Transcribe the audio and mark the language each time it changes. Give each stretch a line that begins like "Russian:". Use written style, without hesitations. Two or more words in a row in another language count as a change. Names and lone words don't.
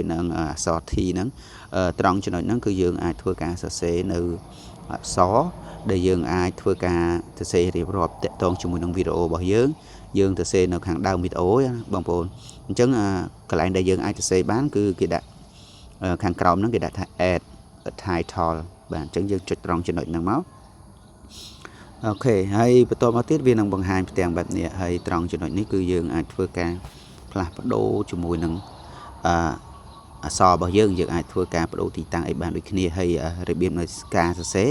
Khmer: នឹងអក្សរ T ហ្នឹងត្រង់ចំណុចហ្នឹងគឺយើងអាចធ្វើការសរសេរនៅអក្សរដែលយើងអាចធ្វើការសរសេររៀបរាប់តកតងជាមួយនឹងវីដេអូរបស់យើងទៅសេនៅខាងដើមវីដេអូបងប្អូនអញ្ចឹងកន្លែងដែល យើងអាចទៅសេបានគឺគេដាក់ខាងក្រោមហ្នឹងគេដាក់ថា
English: add a title
Khmer: បាទអញ្ចឹងយើងចុចត្រង់ចំណុចហ្នឹងមកអូខេហើយបន្ទាប់មកទៀតវានឹងបង្ហាញផ្ទាំងបែបនេះហើយត្រង់ចំណុចនេះ គឺយើងអាចធ្វើការផ្លាស់ប្ដូរជាមួយនឹងអក្សររបស់យើងអាចធ្វើការបដូរទីតាំងឲ្យបានដូចគ្នាហើយរបៀបនៃការសរសេរ